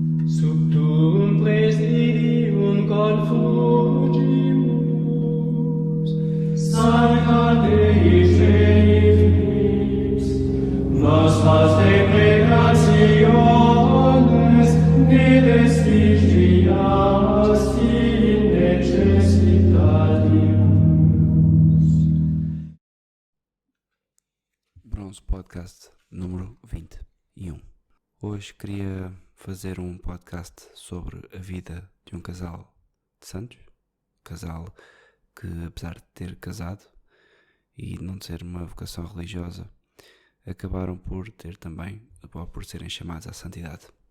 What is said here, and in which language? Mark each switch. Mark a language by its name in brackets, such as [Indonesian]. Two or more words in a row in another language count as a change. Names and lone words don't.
[Latin] Subtum presidium confugimus, Sancta Dei Genitrix, nostras deprecationes ne vestigias in necessitatius. [Portuguese] Bronze Podcast número 21. Hoje queria fazer um podcast sobre a vida de um casal de santos. Casal que, apesar de ter casado e não de ser uma vocação religiosa, acabaram por ter também, ou por serem chamados à santidade.